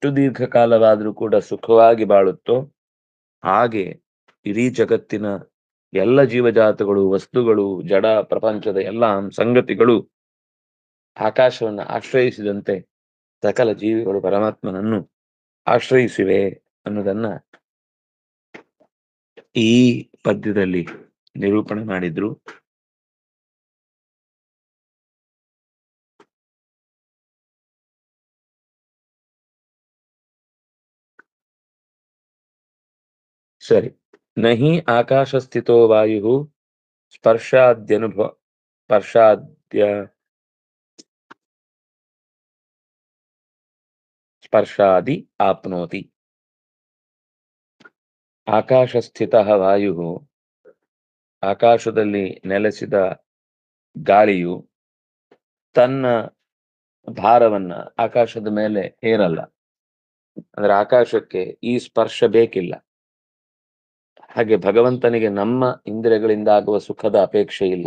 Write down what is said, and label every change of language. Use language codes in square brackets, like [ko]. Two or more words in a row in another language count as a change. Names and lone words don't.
[kn] ದೀರ್ಘಕಾಲವಾದರೂ ಕೂಡ ಸುಖವಾಗಿ ಬಾಳುತ್ತೋ, ಹಾಗೆ ಇಡೀ ಜಗತ್ತಿನ ಎಲ್ಲ ಜೀವಜಾತಗಳು, ವಸ್ತುಗಳು, ಜಡ ಪ್ರಪಂಚದ ಎಲ್ಲ ಸಂಗತಿಗಳು ಆಕಾಶವನ್ನು ಆಶ್ರಯಿಸಿದಂತೆ ಸಕಲ ಜೀವಿಗಳು ಪರಮಾತ್ಮನನ್ನು ಆಶ್ರಯಿಸಿವೆ ಅನ್ನೋದನ್ನ ಈ ಪದ್ಯದಲ್ಲಿ ನಿರೂಪಣೆ ಮಾಡಿದ್ರು. ಸರಿ. [sa] ನಹಿ ಆಕಾಶ ಸ್ಥಿತೋ ವಾಯು ಸ್ಪರ್ಶಾದಿ ಆಪ್ನೋತಿ. ಆಕಾಶ ಸ್ಥಿತ ವಾಯು, [kn] ಆಕಾಶದಲ್ಲಿ ನೆಲೆಸಿದ ಗಾಳಿಯು ತನ್ನ ಭಾರವನ್ನ ಆಕಾಶದ ಮೇಲೆ ಹೇರಲ್ಲ. ಅಂದ್ರೆ ಆಕಾಶಕ್ಕೆ ಈ ಸ್ಪರ್ಶ ಬೇಕಿಲ್ಲ. ಹಾಗೆ ಭಗವಂತನಿಗೆ ನಮ್ಮ ಇಂದ್ರಿಯಗಳಿಂದ ಆಗುವ ಸುಖದ ಅಪೇಕ್ಷೆ ಇಲ್ಲ.